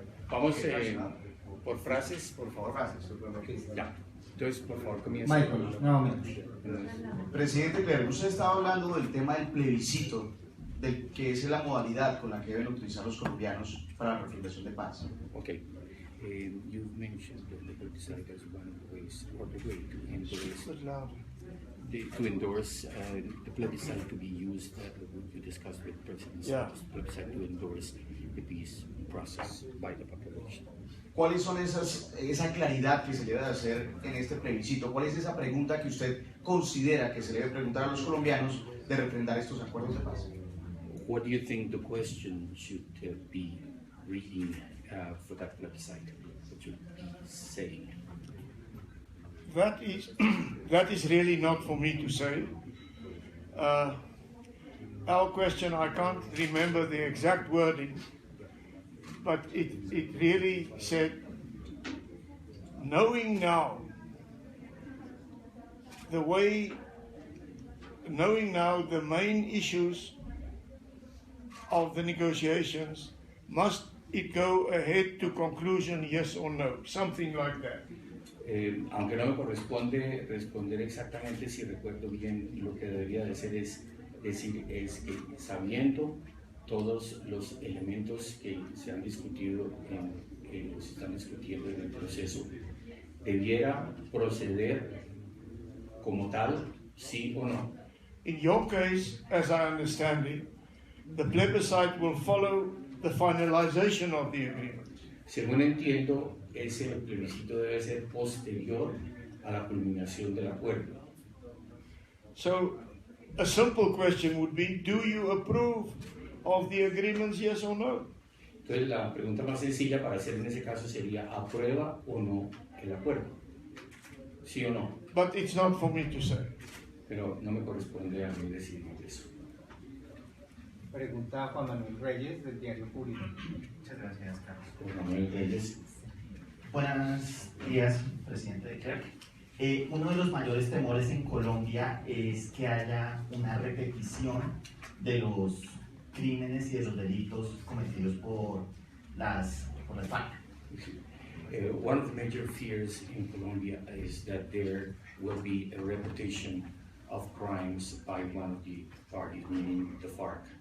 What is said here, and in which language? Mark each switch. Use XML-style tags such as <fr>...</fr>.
<es>Vamos por frases, por favor. Ya. Entonces, por favor, comienza. Michael, nuevamente. Presidente Klerk, usted estaba hablando del tema del plebiscito, que es la modalidad con la que deben utilizar los colombianos para la refrendación de paz.</es> <en>Okay. You mentioned the plebiscite as one of the ways, or the way to endorse the plebiscite to be used. You discussed with President Santos, plebiscite to endorse the peace process by the population.</en> <es>¿Cuáles son esa claridad que se debe de hacer en este plebiscito? ¿Cuál es esa pregunta que usted considera que se debe preguntar a los colombianos de refrendar estos acuerdos de paz?</es> <en>What do you think the question should be reading for that plebiscite? What should be saying? That is really not for me to say. Our question, I can't remember the exact wording, but it really said, knowing now the main issues of the negotiations, must it go ahead to conclusion, yes or no? Something like that.</en> <es>Aunque no me corresponde responder exactamente, si recuerdo bien, lo que debería de ser es decir, es que sabiendo todos los elementos que se han discutido, se están discutiendo en el proceso, debiera proceder como tal, sí o no.</es> <en>In your case, as I understand it, the plebiscite will follow the finalization of the agreement.</en> <es>Según entiendo, ese plebiscito debe ser posterior a la culminación del acuerdo.</es> <en>So, a simple question would be, do you approve of the agreements, yes or no?</en> <es>Entonces, la pregunta más sencilla para hacer en ese caso sería, ¿aprueba o no el acuerdo? ¿Sí o no?</es> <en>But it's not for me to say.</en> <es>Pero no me corresponde a mí decir eso. Pregunta Juan Manuel Reyes del diario Público. Muchas gracias, Carlos. Juan Manuel Reyes. Buenos días, presidente de Klerk. Uno de los mayores temores en Colombia es que haya una repetición de los crímenes y de los delitos cometidos por las FARC.</es> <en>One of the major fears in Colombia is that there will be a repetition of crimes by one of the parties, meaning the FARC.</en>